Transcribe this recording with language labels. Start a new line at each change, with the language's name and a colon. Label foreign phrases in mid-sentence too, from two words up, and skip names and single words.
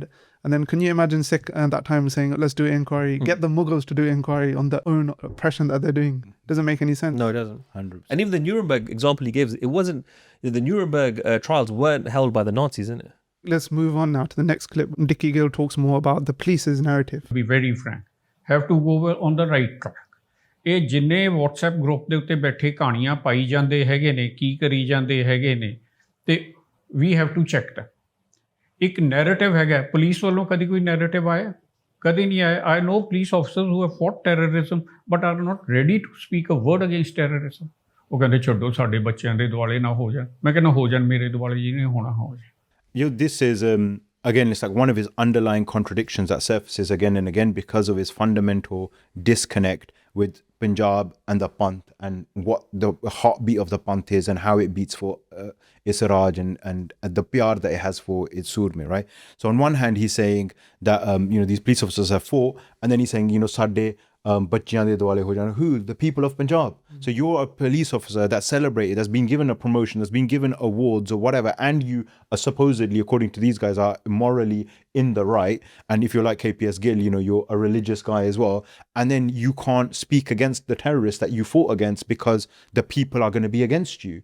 English: And then can you imagine Sikh at that time saying, let's do inquiry, get the Mughals to do inquiry on their own oppression that they're doing? Doesn't make any sense. No, it doesn't. 100%. And even the Nuremberg example he gives, it wasn't, the Nuremberg trials weren't held by the Nazis, innit? Let's move on now to the next clip. Dickie Gill talks more about the police's narrative. To be very frank, have to go on the right track.
Punjabi: ਇਹ ਜਿੰਨੇ WhatsApp ਗਰੁੱਪ ਦੇ ਉੱਤੇ ਬੈਠੇ ਕਹਾਣੀਆਂ ਪਾਈ ਜਾਂਦੇ ਹੈਗੇ ਨੇ, ਕੀ ਕਰੀ ਜਾਂਦੇ ਹੈਗੇ ਨੇ, ਤੇ
English: we have to check that.
Punjabi: ਇੱਕ ਨੈਰੇਟਿਵ ਹੈਗਾ, ਪੁਲਿਸ ਵੱਲੋਂ ਕਦੀ ਕੋਈ ਨੈਰੇਟਿਵ ਆਇਆ? ਕਦੇ ਨਹੀਂ ਆਇਆ.
English: I know police officers who have fought terrorism but are not ready to speak a word against terrorism.
Punjabi: ਉਹ ਕਹਿੰਦੇ ਛੱਡੋ, ਸਾਡੇ ਬੱਚਿਆਂ ਦੇ ਦੁਆਲੇ ਨਾ ਹੋ ਜਾਣ. ਮੈਂ ਕਹਿੰਦਾ ਹੋ ਜਾਣ, ਮੇਰੇ ਦੁਆਲੇ ਜਿਹਨੇ ਹੋਣਾ ਹੋ ਜਾਣ.
English: This is, again, it's like one of his underlying contradictions that surfaces again and again because of his fundamental disconnect with Punjab and the Pant and what the heartbeat of the Pant is and how it beats for Israj and the pyar that it has for its Surme, right? So on one hand, he's saying that, these police officers have fought, and then he's saying,
Punjabi: Sadde ਬੱਚਿਆਂ ਦੇ ਦੁਆਲੇ ਹੋ ਜਾਣ.
English: Who? The people of Punjab. So you're a police officer that's celebrated, that's been given a promotion, that's been given awards or whatever, and you are supposedly, according to these guys, are morally in the right. And if you're like KPS Gill, you're a religious guy as well. And then you can't speak against the terrorists that you fought against because the people are going to be against you.